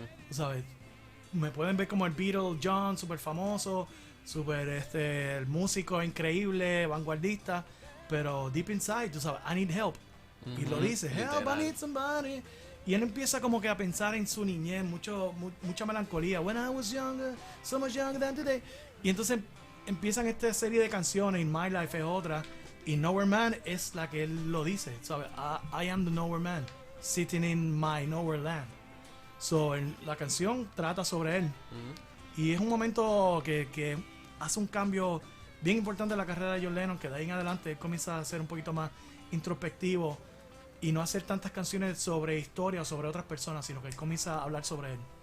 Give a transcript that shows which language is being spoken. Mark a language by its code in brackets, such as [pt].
[es] Tú sabes, me pueden ver como el Beatle John, súper famoso, súper el músico increíble, vanguardista, pero [en] deep inside, [es] tú sabes, [en] I need help. [es] Y lo dice, help, Literal. [en] I need somebody. [es] Y él empieza como que a pensar en su niñez, mucha melancolía. [en] When I was younger, so much younger than today. [es] Y entonces empiezan esta serie de canciones. In My Life es otra, y Nowhere Man es la que él lo dice, ¿sabes? [en] I am the Nowhere Man, sitting in my Nowhere Land. [es] So, la canción trata sobre él. Y es un momento que hace un cambio bien importante en la carrera de John Lennon, que de ahí en adelante él comienza a ser un poquito más introspectivo y no hacer tantas canciones sobre historia o sobre otras personas, sino que él comienza a hablar sobre él.